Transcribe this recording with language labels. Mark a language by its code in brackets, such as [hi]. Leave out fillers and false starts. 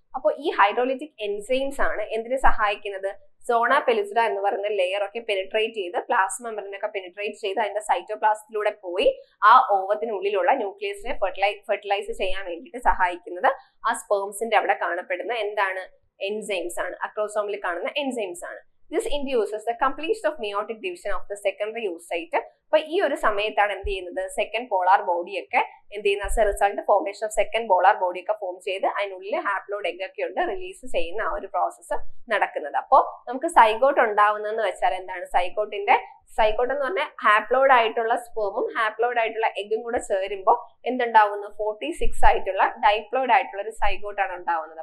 [ml] അപ്പോൾ ഈ ഹൈഡ്രോളിറ്റിക് എൻസൈംസ് ആണ് എന്തിനെ സഹായിക്കുന്നത്, സോണ പെലുസിഡ എന്ന് പറയുന്ന ലെയർ ഒക്കെ പെനിട്രേറ്റ് ചെയ്ത് പ്ലാസ്മ മെംബ്രെയിനൊക്കെ പെനിട്രേറ്റ് ചെയ്ത് അതിന്റെ സൈറ്റോപ്ലാസത്തിലൂടെ പോയി ആ ഓവത്തിനുള്ളിലുള്ള ന്യൂക്ലിയസിനെ ഫെർട്ടിലൈസ് ചെയ്യാൻ വേണ്ടിയിട്ട് സഹായിക്കുന്നത് ആ സ്പേംസിന്റെ അവിടെ കാണപ്പെടുന്ന എന്താണ്, എൻസൈംസ് ആണ്, അക്രോസോമിൽ കാണുന്ന എൻസൈംസ് ആണ്. [en] This induces the completion of meiotic division of the secondary oocyte. [ml] അപ്പൊ ഈ ഒരു സമയത്താണ് എന്ത് ചെയ്യുന്നത്, സെക്കൻഡ് പോളാർ ബോഡി ഒക്കെ എന്ത് ചെയ്യുന്ന [en] as a result formation of second polar body [ml] ഒക്കെ ഫോം ചെയ്ത് അതിനുള്ളിൽ ഹാപ്ലോയിഡ് എഗ് ഒക്കെ ഉണ്ട് റിലീസ് ചെയ്യുന്ന ആ ഒരു പ്രോസസ്സ് നടക്കുന്നത്. അപ്പോൾ നമുക്ക് സൈഗോട്ട് ഉണ്ടാവുന്നതെന്ന് വെച്ചാൽ എന്താണ്, സൈഗോട്ട് എന്ന് പറഞ്ഞാൽ ഹാപ്ലോയിഡ് ആയിട്ടുള്ള സ്പേമും ഹാപ്ലോയിഡ് ആയിട്ടുള്ള എഗ്ഗും കൂടെ ചേരുമ്പോൾ എന്തുണ്ടാവുന്നു, 46 ആയിട്ടുള്ള ഡൈപ്ലോയിഡ് ആയിട്ടുള്ള ഒരു സൈഗോട്ടാണ് ഉണ്ടാവുന്നത്.